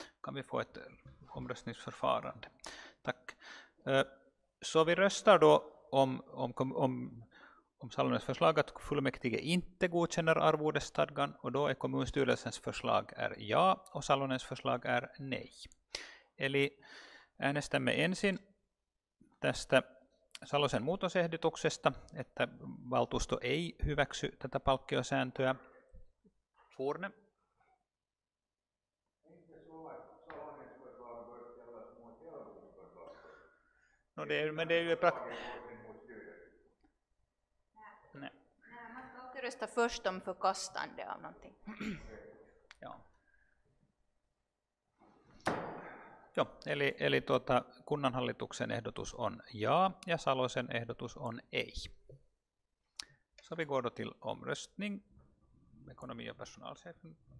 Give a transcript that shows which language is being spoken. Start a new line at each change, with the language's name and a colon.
Swedish: Kan vi få ett omröstningsförfarande? Tack. Så vi röstar då om Salonens förslag att fullmäktige inte godkänner arvodesstadgan, och då är kommunstyrelsens förslag är ja och Salonens förslag är nej.
Finnish: Eli äänestämme ensin tästä Salosen muutosehdotuksesta, että valtuusto ei hyväksy tätä palkkiosääntöä.
Swedish: Forne. No men det är ju Nej. Man ska alltid rösta först om förkastande av någonting. Ja.
Finnish: Joo, eli kunnanhallituksen ehdotus on ja Salosen ehdotus on ei.
Swedish: Så vi går då till omröstning. Ekonomi- och personalchefen.